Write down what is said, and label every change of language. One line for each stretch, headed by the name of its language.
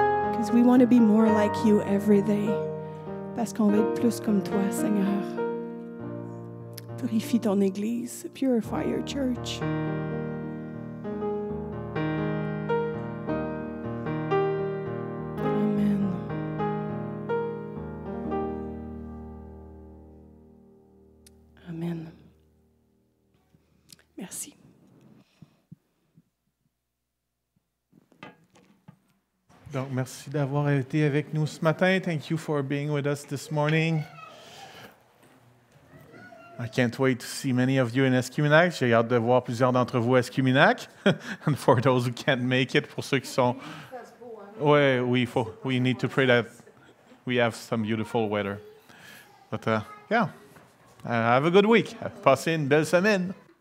English: Because we want to be more like you every day.
French: Parce qu'on va être plus comme toi, Seigneur. Purifie ton Église.
English: Purify your church.
French: Amen. Amen. Merci. Donc, merci d'avoir été avec nous ce matin.
English: Thank you for being with us this morning. I can't wait to see many of you in Escuminac.
French: J'ai hâte de voir plusieurs d'entre vous à Escuminac.
English: And for those who can't make it,
French: pour ceux qui sont...
English: Ouais, we need to pray that we have some beautiful weather. But yeah, have a good week.
French: Passez une belle semaine.